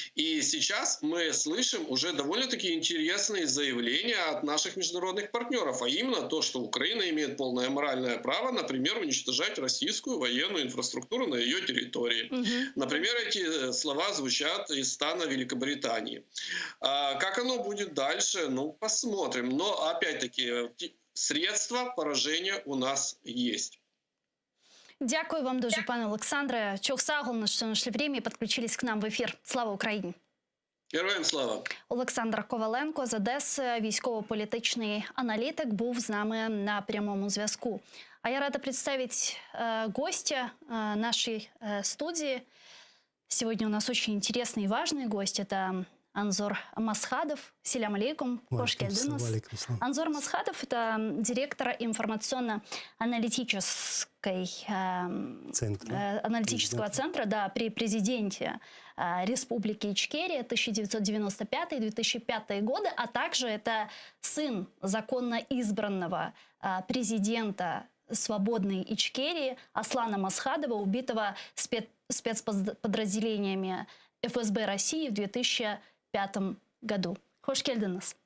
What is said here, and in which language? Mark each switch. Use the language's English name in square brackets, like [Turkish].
[Russian] И сейчас мы слышим уже довольно-таки интересные заявления от наших международных партнеров, а именно то, что Украина имеет полное моральное право, например, уничтожать российскую военную инфраструктуру на ее территории. Например, эти слова звучат из стана Великобритании. Как оно будет дальше, ну, посмотрим. Но, опять-таки, средства поражения у нас есть. [Ukrainian] Дякую вам дуже, пане Олександре. [Crimean Tatar] Чохсагол, [Ukrainian] що знайшли время і підключились к нам в ефір. Слава Україні! Героям слава! Олександр Коваленко з Одеси, військово-політичний аналітик, був з нами на прямому зв'язку. [Russian] А я рада представить гостя нашей студии. Сегодня у нас очень интересный и важный гость. Это [Crimean Tatar] Анзор Масхадов. Селям алейкум. Хош келдіңіз. [Russian] Анзор Масхадов – это директор информационно-аналитического центра да, при президенте Республики Ичкерия 1995-2005 годы, а также это сын законно избранного президента свободной Ичкерии Аслана Масхадова, убитого спецподразделениями ФСБ России в 2005 году. [Crimean Tatar] Хош келдіңіз.